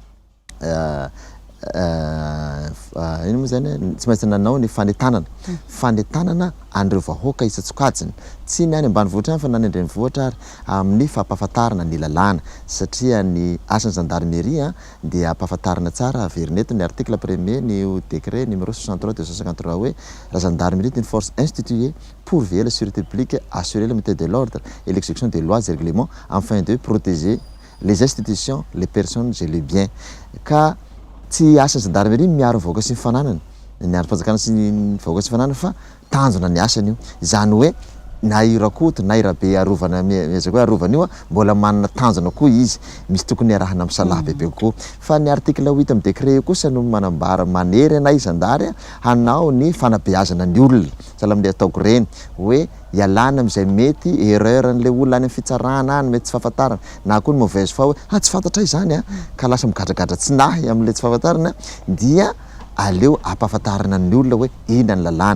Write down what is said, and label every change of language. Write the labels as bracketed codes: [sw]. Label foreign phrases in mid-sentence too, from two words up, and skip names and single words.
[mg] ino moa zany tsy maintsy nanao ny fanentanana an'ireo vahoaka isa-tsokajiny tsy ny any ambanivohitra any fa na ny andrenivohitra ary amin'ny fampahafantarana ny lalàna satria ny asan'ny gendarmerie dia ampahafantarana tsara averineto ny [fr] article premier [mg] ny [fr] décret numéro [mg] 63 253 hoe [fr] la gendarmerie est une force instituée pour veiller la sûreté publique, assurer la maintien de l'ordre et l'exécution des lois et règlements afin de protéger les institutions, les personnes et les biens. [mg] Ka tsy asan'ny gendarmerie miaro vahoaka sy ny fananana, miaro mpanjakana sy ny vahoaka sy fananana fa tanjona ny asany io. Izany hoe na irakoto na irabe arovana miezaka hoe arovana io mbola manana tanjona koa izy, misy tokony arahana misalaha bebe kokoa. Fa ny article 8 amin'ny décret io kosa no manambara manery anay zandary hanao ny fanabeazana ny olona, sahala amin'ilay ataoko reny hoe ialana am'izay mety erreur n'le olona any amin'ny fitsarana any mety tsy fahafantarana na koa ny [fr] mauvaise foi [mg] hoe tsy fantatra izany ka lasa migadragadra tsinahy amin'le tsy fahafantarana dia aleo ampahafantarana ny olona hoe ina ny lalàna.